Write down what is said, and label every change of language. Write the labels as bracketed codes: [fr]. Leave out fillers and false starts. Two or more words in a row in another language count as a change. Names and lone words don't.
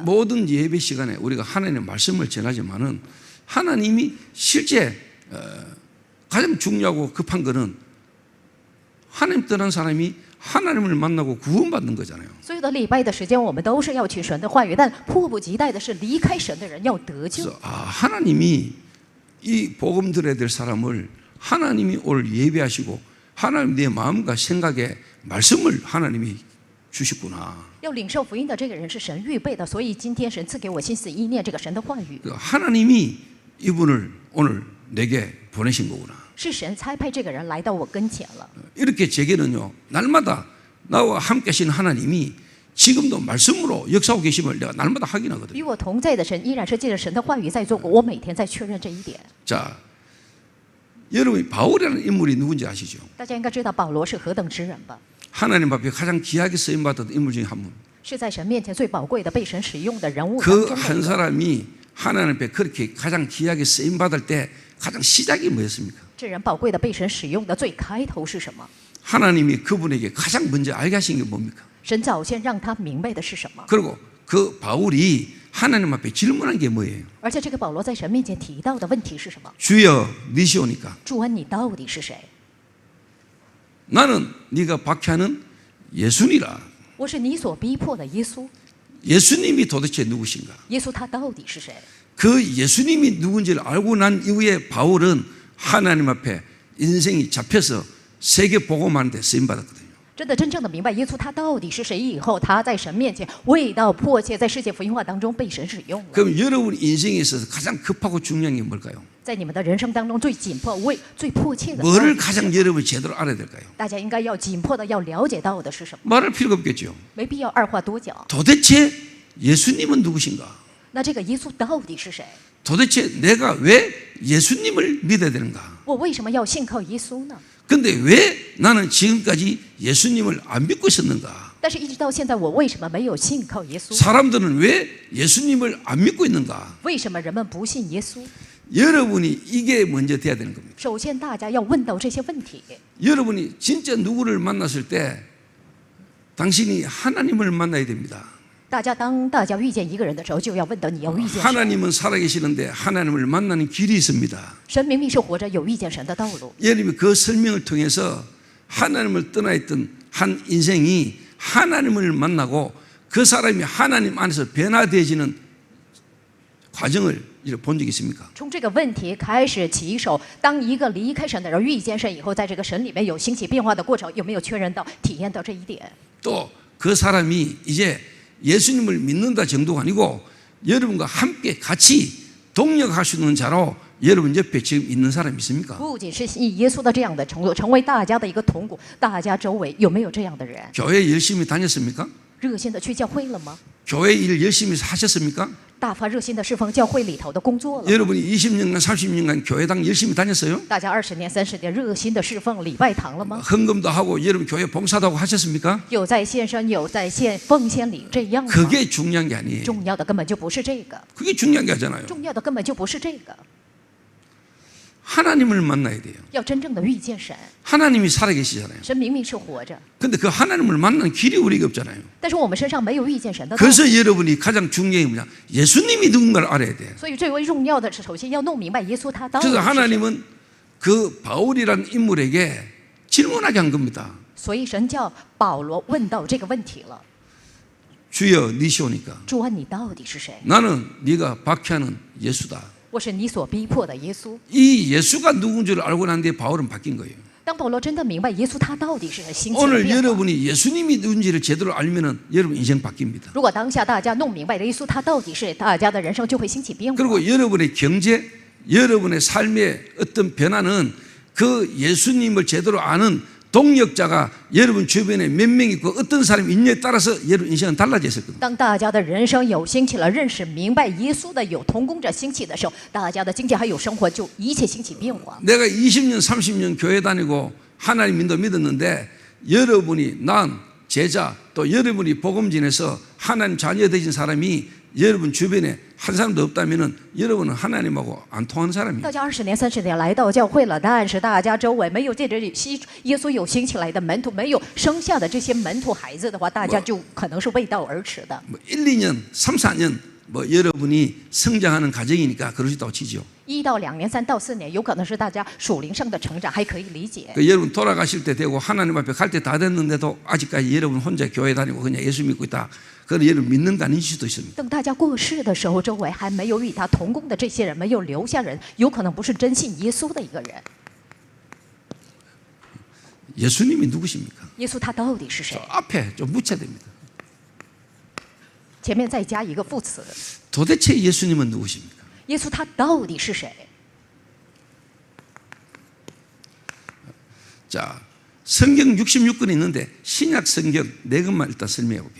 [ko] 모든 예배 시간에 우리가 하나님의 말씀을 전하지만은 하나님이 실제 가장 중요하고 급한 거는 하나님 떠난 사람이 하나님을 만나고 구원받는 거잖아요. [zh] 所有的礼拜的时间，我们都是要去神的话语，但迫不及待的是离开神的人要得救。 [ko] 그래서 하나님이 이 복음 들어야 될 사람을 하나님이 오늘 예배하시고 하나님 내 마음과 생각에 말씀을 하나님이 주셨구나. [zh] 要领受福音的这个人是神预备的，所以今天神赐给我心思意念这个神的话语， [ko] 하나님이 이분을 오늘 내게 보내신 거구나. [zh] 是神差派这个人来到我跟前了。 [ko] 이렇게 제게는요 날마다 나와 함께 하신 하나님이 지금도 말씀으로 역사하고 계심을 내가 날마다 확인하거든요. [zh] 与我同在的神依然是借着神的话语在做过，我每天在确认这一点。 [ko] 자, 여러분이 바울이라는 인물이 누군지 아시죠? [zh] 大家应该知道保罗是何等之人吧？ [ko] 하나님 앞에 가장 귀하게 쓰임받았던 인물 중에 한 분. [zh] 是在神面前最宝贵的、被神使用的人物当 [ko] 그 [zh] 中的 [ko] 한 [zh] 一个。 [ko] 사람이 하나님 앞에 그렇게 가장 귀하게 쓰임받을 때 가장 시작이 뭐였습니까? [zh] 这人宝贵的被神使用的最开头是什么？ [ko] 하나님이 그분에게 가장 먼저 알게 하신 게 뭡니까? [zh] 神早先让他明白的是什么？ [ko] 그리고 그 바울이 하나님 앞에 질문한 게 뭐예요? [zh] 而且这个保罗在神面前提到的问题是什么？ [ko] 주여 니시오니까 [zh] 主啊，你到底是谁？ [ko] 나는 네가 박해하는 예수니라. [zh] 我是你所逼迫的耶稣。 [ko] 예수님이 도대체 누구신가? [zh] 耶稣他到底是谁？ [ko] 그 예수님이 누군지를 알고 난 이후에 바울은 하나님 앞에 인생이 잡혀서 세계 복음하는데 쓰임받았거든요. [zh] 真的真正的明白耶稣他到底是谁以后，他在神面前为到迫切，在世界福音化当中被神使用了。 [ko] 그럼 여러분 인생에 있어서 가장 급하고 중요한 게 뭘까요? [zh] 在你们的人生当中最紧迫、最迫切的， [ko] 뭐를 가장 여러분이 제대로 알아야 될까요? [zh] 大家应该要紧迫的要了解到的是什么？ [ko] 말할 필요가 없겠죠. [zh] 没必要二话多讲。 [ko] 도대체 예수님은 누구신가? [zh] 那这个耶稣到底是谁？ [ko] 도대체 내가 왜 예수님을 믿어야 되는가? [zh] 我为什么要信靠耶稣呢？ [ko] 근데 왜 나는 지금까지 예수님을 안 믿고 있었는가? [zh] 但是，一直到现在，我为什么没有信靠耶稣？ [ko] 사람들은 왜 예수님을 안 믿고 있는가? [zh] 为什么人们不信耶稣？ [ko] 여러분이 이게 먼저 돼야 되는 겁니다. [zh] 首先，大家要问到这些问题。 [ko] 여러분이 진짜 누구를 만났을 때 당신이 하나님을 만나야 됩니다. [zh] 当大家遇见一个人的时候，就要问到你要遇见谁。 [ko] 하나님은 살아계시는데 하나님을 만나는 길이 있습니다. [zh] 神明明是活着，有遇见神的道路。 [ko] 예수님이 그 설명을 통해서 하나님을 떠나 있던 한 인생이 하나님을 만나고 그 사람이 하나님 안에서 변화되어지는 과정을 본 적이 있습니까? [zh] 从这个问题开始起手，当一个离开神的人遇见神以后，在这个神里面有兴起变化的过程，有没有确认到、体验到这一点？ [ko] 또 그 사람이 이제 예수님을 믿는다 정도가 아니고 여러분과 함께 같이 동력할 수 있는 자로 여러분 옆에 지금 있는 사람 있습니까? [zh] 不仅是以耶稣的这样的程度，成为大家的一个同骨，大家周围有没有这样的人？ [ko] 교회 열심히 다녔습니까? [zh] 热心的去教会了吗？ [ko] 교회 일 열심히 하셨습니까? [zh] 大发热心的侍奉教会里头的工作了。 [ko] 여러분이 20년간 30년간 교회당 열심히 다녔어요? [zh] 大家20年、30年热心的侍奉礼拜堂了吗？ [ko] 헌금도 하고 여러분 교회 봉사도 하고 하셨습니까? [zh] 有在献身，有在献奉献礼，这样吗？ [ko] 그게 중요한 게 아니에요. [zh] 重要的根本就不是这个， [ko] 그게 중요한 게 아니잖아요. [zh] 重要的根本就不是这个。 [ko] 하나님을 만나야 돼요. [zh] 要真正的遇见神， [ko] 하나님이 살아계시잖아요. [zh] 神明明是活着， [ko] 근데 그 하나님을 만나는 길이 우리가 없잖아요. [zh] 但是我们身上没有遇见神的道。 [ko] 그래서 여러분이 가장 중요한 게 뭐냐? 예수님이 누군가를 알아야 돼요. [zh] 所以最为重要的是，首先要弄明白耶稣他到底 [ko] 그래서 [zh] 是谁。 [ko] 하나님은 그 바울이라는 인물에게 질문하게 한 겁니다. [zh] 所以神叫保罗问到这个问题了： [ko] 주여 니시오니까 [zh] 主啊，你到底是谁？ [ko] 나는 네가 박해하는 예수다. [zh] 我是你所逼迫的耶稣。 [ko] 이 예수가 누군 줄 알고 난 뒤에 바울은 바뀐 거예요. [zh] 当保罗真的明白耶稣他到底是谁，心情 [ko] 오늘 [zh] 变化。 [ko] 여러분이 예수님이 누군지를 제대로 알면은 여러분 인생 바뀝니다. [zh] 如果当下大家弄明白了耶稣他到底是，大家的人生就会兴起变化。 [ko] 그리고 여러분의 경제, 여러분의 삶의 어떤 변화는 그 예수님을 제대로 아는 동력자가 여러분 주변에 몇 명 있고 어떤 사람 있냐에 따라서 여러분 인생은 달라졌을 겁니다. [zh] 当大家的人生有兴起了，认识明白耶稣的有同工者兴起的时候，大家的经济还有生活就一切兴起变化。 [ko] 내가 20년, 30년 교회 다니고 하나님 믿었는데 여러분이 난 제자 또 여러분이 복음 전해서 하나님 자녀 되신 사람이 여러분 주변에 한 사람도 없다면은 여러분은 하나님하고 안 통하는 사람이에요. [zh] 大家20年、30年来到教会了，但是大家周围没有借着耶稣有兴起来的门徒，没有生下的这些门徒孩子的话，大家就可能是背道而驰的。 [ko] 뭐 1, 2년, 3, 4년 뭐 여러분이 성장하는 과정이니까 그럴 수 있다고 치죠. [zh] 1 到2年、3到4年，有可能是大家属灵上的成长，还可以理解。 [ko] 그 여러분 돌아가실 때 되고 하나님 앞에 갈 때 다 됐는데도 아직까지 여러분 혼자 교회 다니고 그냥 예수 믿고 있다. 그건 여러분 믿는 거 아닐 수도 있습니다. [zh] 等大家过世的时候，周围还没有与他同工的这些人没有留下人，有可能不是真信耶稣的一个人。 [ko] 예수님이 누구십니까? [zh] 耶稣他到底是谁 [ko] 저 ？ 앞에 좀 묻혀야 됩니다. [zh] 前面再加一个副词， [ko] 도대체 예수님은 누구십니까? [zh] 耶稣他到底是谁？ [ko] 자, 성경 66권 있는데 신약 성경 4권만 일단 설명해 볼게요.